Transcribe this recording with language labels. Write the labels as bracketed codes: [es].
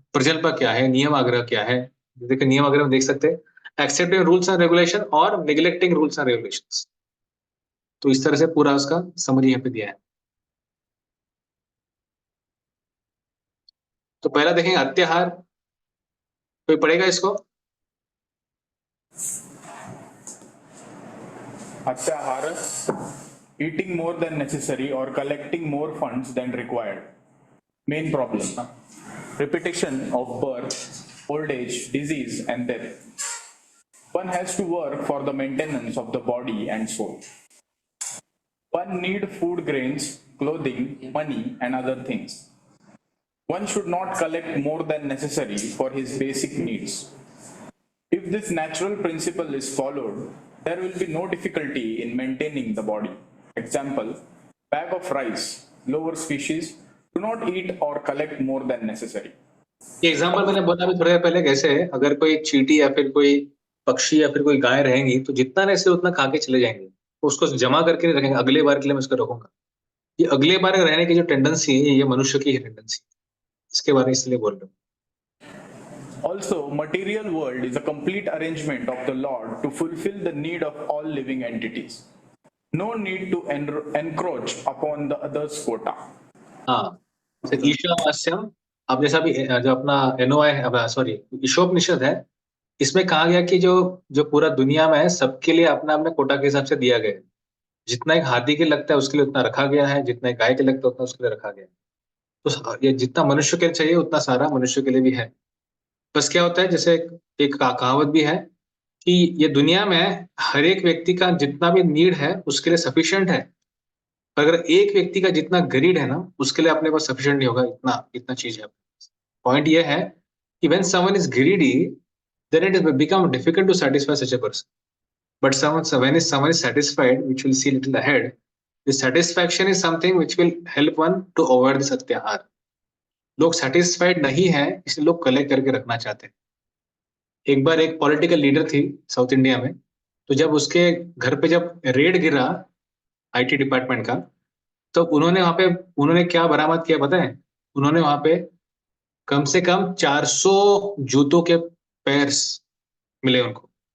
[hi] प्रजल्प क्या है, नियम आग्रह क्या है, देखिए नियम आग्रह में देख सकते हैं [en] Accepting rules and regulation और neglecting rules and regulations. [hi] तो इस तरह से पूरा उसका समरी यहाँ पे दिया है। तो पहला देखेंगे अत्याहार, कोई पढ़ेगा इसको? [en] अत्याहार, eating more than necessary or collecting more funds than required. Main problem, repetition of birth, old age, disease and death. One has to work for the maintenance of the body and soul. One need food grains, clothing, money and other things. One should not collect more than necessary for his basic needs. If this natural principle is followed, there will be no difficulty in maintaining the body. Example, bag of rice, lower species do not eat or collect more than necessary. [hi] ये example मैंने बोला अभी थोड़ी देर पहले, कैसे अगर कोई चींटी या फिर कोई पक्षी या फिर कोई गाय रहेंगी तो जितना नहीं से उतना खा के चले जाएंगे, तो उसको जमा करके नहीं रखेंगे अगले बार के लिए मैं उसको रखूंगा। ये अगले बार रहने की जो टेंडेंसी है ये मनुष्य की है टेंडेंसी, इसके बारे में इसलिए बोल रहा हूँ। [en] Also, material world is a complete arrangement of the Lord to fulfill the need of all living entities. No need to encroach upon the other's quota. [hi] हाँ, ईशावास्यम, अब जैसा भी जो अपना एनओआई है, सॉरी ईशोपनिषद है, इसमें कहा गया कि जो जो पूरा दुनिया में है सबके लिए अपना अपने कोटा के हिसाब से दिया गया है। जितना एक हाथी के लगता है उसके लिए उतना रखा गया है, जितना एक गाय के लगता है उतना उसके लिए रखा गया है। तो ये जितना मनुष्य के लिए चाहिए उतना सारा मनुष्य के लिए भी है। बस क्या होता है, जैसे एक कहावत भी है कि ये दुनिया में हर एक व्यक्ति का जितना भी नीड है उसके लिए सफिशिएंट है। पर अगर एक व्यक्ति का जितना ग्रीड है ना, उसके लिए अपने पास सफिशिएंट नहीं होगा, इतना इतना चीज है। [en] point [hi] ये है कि [en] When someone is greedy, then it is become difficult to satisfy such a person. But someone is satisfied, which we'll see little ahead. The satisfaction is something which will help one to avoid this अत्याहार. [hi] लोग satisfied नहीं है, इसलिए लोग collect करके रखना चाहते हैं। एक बार एक पॉलिटिकल लीडर थी साउथ इंडिया में, तो जब उसके घर पे जब रेड गिरा आईटी डिपार्टमेंट का, तो उन्होंने क्या बरामद किया पता है? उन्होंने वहां पे कम से कम 400 जूतों के पेयर्स मिले उनको।